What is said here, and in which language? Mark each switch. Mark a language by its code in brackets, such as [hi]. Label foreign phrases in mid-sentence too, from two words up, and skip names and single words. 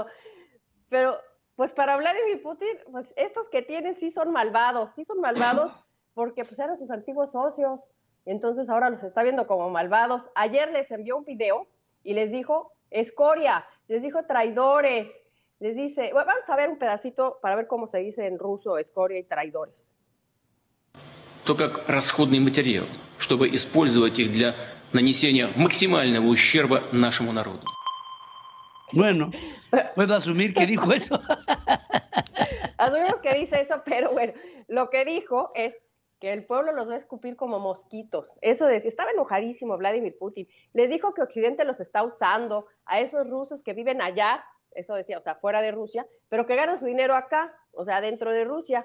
[es] Pero, pues para Vladimir Putin, pues estos que tienen sí son malvados porque pues eran sus antiguos socios. Entonces ahora los está viendo como malvados. Ayer les envió un video y les dijo escoria, les dijo traidores, les dice, bueno, vamos a ver un pedacito para ver cómo se dice en ruso escoria y traidores. [ru] То как расходный материал, чтобы использовать их для нанесения максимального ущерба нашему народу. [es] Bueno, puedo asumir que dijo eso. Asumimos que dice eso, pero bueno, lo que dijo es que el pueblo los va a escupir como mosquitos. Eso decía, estaba enojadísimo Vladimir Putin. Les dijo que Occidente los está usando a esos rusos que viven allá, eso decía, o sea, fuera de Rusia, pero que ganan su dinero acá, o sea, dentro de Rusia.